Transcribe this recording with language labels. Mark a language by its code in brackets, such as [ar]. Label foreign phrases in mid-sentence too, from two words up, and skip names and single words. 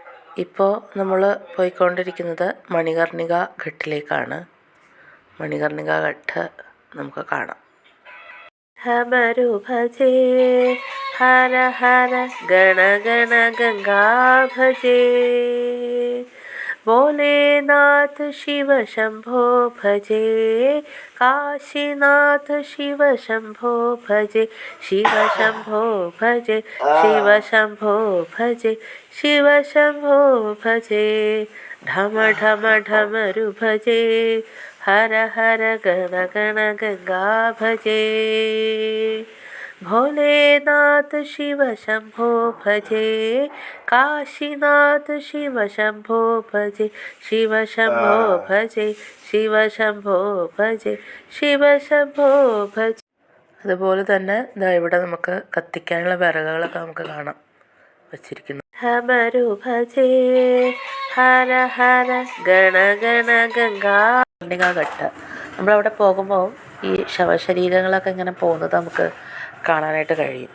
[ml] ഇപ്പോൾ നമ്മൾ പോയിക്കൊണ്ടിരിക്കുന്നത് മണികർണിക ഘട്ടിലേക്കാണ്. മണികർണിക ഘട്ട് നമുക്ക് കാണാം. [hi] हमरु भजे हर हर गण गण गंगा भजे भोलेनाथ शिव शंभो भजे काशीनाथ शिव शंभो भजे शिव शंभो भजे शिव शंभो भजे शिव शंभो भजे ढम ढम ढमरु भजे हर हर गण गण गंगा भजे भोलेनाथ शिव शंभो भजे काशीनाथ शिव शंभो भजे शिव शंभो भजे शिव शंभो भजे शिव शंभो भजे. [ml] അതുപോലെ തന്നെ ഇവിടെ നമുക്ക് കത്തിക്കാനുള്ള വിറകുകളൊക്കെ നമുക്ക് കാണാം വച്ചിരിക്കുന്നു. [hi] हमरु भजे हर हर गण गण गंगा घाट. [ml] നമ്മളവിടെ പോകുമ്പോൾ ഈ ശവശരീരങ്ങളൊക്കെ ഇങ്ങനെ പോകുന്നത് നമുക്ക് കാണാനായിട്ട് കഴിയും.